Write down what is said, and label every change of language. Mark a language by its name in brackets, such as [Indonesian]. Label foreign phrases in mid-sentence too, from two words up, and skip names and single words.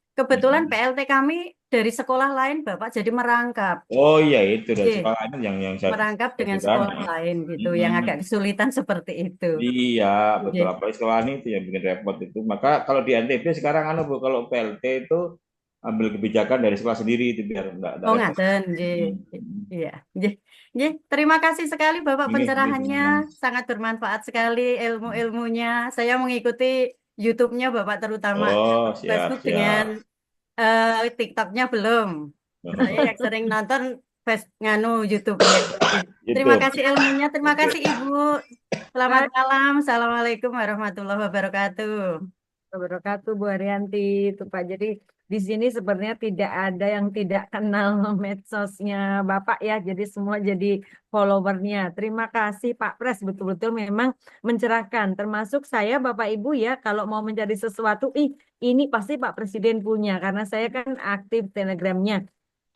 [Indonesian] Kebetulan PLT kami dari sekolah lain Bapak jadi merangkap. Oh iya itu dari Nggih. sekolah itu yang saya Merangkap dengan perhatikan. sekolah lain gitu yang agak kesulitan seperti itu. Iya betul, Nggih. apalagi sekolah ini itu yang bikin repot itu. Maka kalau di NTB sekarang Bu, kalau PLT itu ambil kebijakan dari sekolah sendiri itu biar enggak Oh repot. ngaten, nggih. Iya, nggih. Nggih, terima kasih sekali Bapak Nggih, pencerahannya, sangat bermanfaat sekali ilmu-ilmunya. Saya mengikuti YouTube-nya Bapak terutama. Oh, Facebook siap. dengan TikTok-nya belum. Saya yang sering nonton YouTube-nya. Terima kasih ilmunya, terima kasih Ibu. Selamat malam. Assalamualaikum warahmatullahi wabarakatuh. Wabarakatuh Bu Haryanti itu Pak. Jadi di sini sebenarnya tidak ada yang tidak kenal medsosnya Bapak ya. Jadi semua jadi followernya. Terima kasih Pak Pres, betul-betul memang mencerahkan. Termasuk saya Bapak Ibu ya, kalau mau mencari sesuatu, ini pasti Pak Presiden punya karena saya kan aktif Telegramnya.